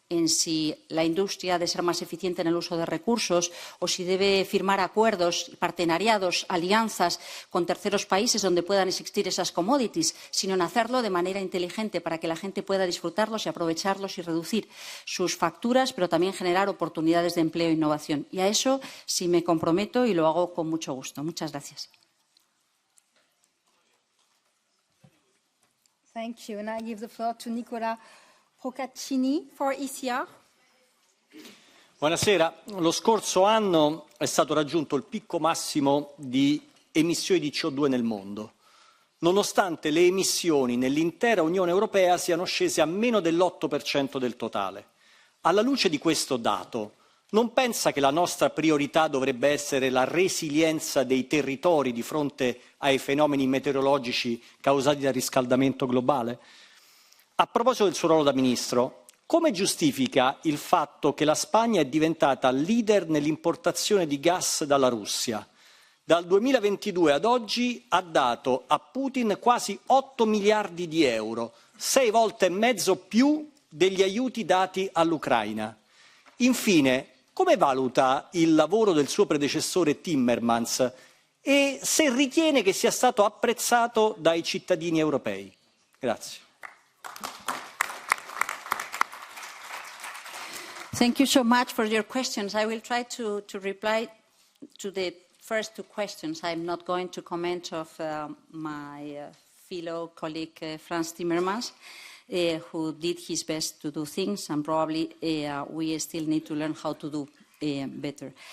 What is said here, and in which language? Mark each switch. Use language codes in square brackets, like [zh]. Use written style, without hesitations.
[es] en si la industria ha de ser más eficiente en el uso de recursos o si debe firmar acuerdos, partenariados, alianzas con terceros países donde puedan existir esas commodities, sino en hacerlo de manera inteligente para que la gente pueda disfrutarlos y aprovecharlos y reducir sus facturas, pero también generar oportunidades de empleo e innovación. Y a eso sí me comprometo y lo hago con mucho gusto. Muchas gracias. [en] Thank you. And I give the floor to Nicola Procaccini for ECR. [it] Buonasera. Lo scorso anno è stato raggiunto il picco massimo di emissioni di CO2 nel mondo, nonostante le emissioni nell'intera Unione Europea siano scese a meno dell'8% del totale. Alla luce di questo dato, non pensa che la nostra priorità dovrebbe essere la resilienza dei territori di fronte ai fenomeni meteorologici causati dal riscaldamento globale? A proposito del suo ruolo da Ministro, come giustifica il fatto che la Spagna è diventata leader nell'importazione di gas dalla Russia? Dal 2022 ad oggi ha dato a Putin quasi 8 miliardi di euro, 6 volte e mezzo più degli aiuti dati all'Ucraina. Infine, come valuta il lavoro del suo predecessore Timmermans e se ritiene che sia stato apprezzato dai cittadini europei? Grazie. [en] Thank you so much for your questions. I will try to reply to the first two questions. I'm not going to comment of my fellow colleague Frans Timmermans, who did his best to do things, and probably we still need to learn how to do better.